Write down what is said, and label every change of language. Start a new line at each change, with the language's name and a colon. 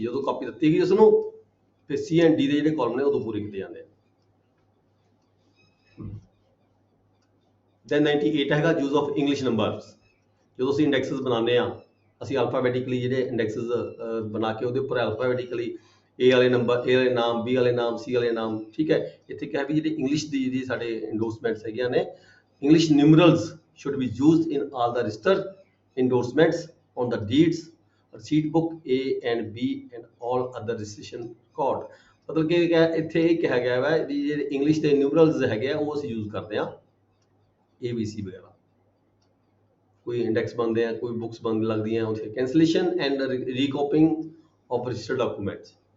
Punjabi: ਜਦੋਂ ਕਾਪੀ ਦਿੱਤੀ ਗਈ ਉਸ ਨੂੰ ਫਿਰ C and D ਦੇ ਜਿਹੜੇ ਕਾਲਮ ਨੇ ਉਦੋਂ ਪੂਰੇ ਕੀਤੇ ਜਾਂਦੇ ਆ। then 98 ਹੈਗਾ
English: use of English numbers।
Punjabi: ਜਦੋਂ ਅਸੀਂ ਇੰਡੈਕਸਸ ਬਣਾਉਂਦੇ ਆ ਅਸੀਂ ਅਲਫਾਬੈਟਿਕਲੀ ਜਿਹੜੇ ਇੰਡੈਕਸਸ ਬਣਾ ਕੇ ਉਹਦੇ ਉੱਪਰ ਅਲਫਾਬੈਟਿਕਲੀ A ਵਾਲੇ ਨੰਬਰ, A ਵਾਲੇ ਨਾਮ, B ਵਾਲੇ ਨਾਮ, C ਵਾਲੇ ਨਾਮ, ਠੀਕ ਹੈ। ਇੱਥੇ ਕਿਹਾ ਵੀ ਜਿਹੜੇ ਇੰਗਲਿਸ਼ ਦੀ ਜਿਹੜੀ ਸਾਡੇ ਇੰਡੋਰਸਮੈਂਟਸ ਹੈਗੀਆਂ ਨੇ,
English: English numerals should be used in all the register endorsements on the deeds, receipt book A and B and all other registration record।
Punjabi: ਮਤਲਬ ਕਿ ਇੱਥੇ ਇਹ ਕਿਹਾ ਗਿਆ ਹੈ ਵੀ ਜਿਹੜੇ ਇੰਗਲਿਸ਼ ਦੇ ਨਿਊਮਰਲਸ ਹੈਗੇ ਆ ਉਹ ਅਸੀਂ ਯੂਜ਼ ਕਰਦੇ ਆ ABC ਵਗੈਰਾ। ਕੋਈ ਇੰਡੈਕਸ ਬਣਦੇ ਆ, ਕੋਈ ਬੁੱਕਸ ਬਣ ਲੱਗਦੀਆਂ ਉੱਥੇ।
English: Cancellation and recapping of registered documents.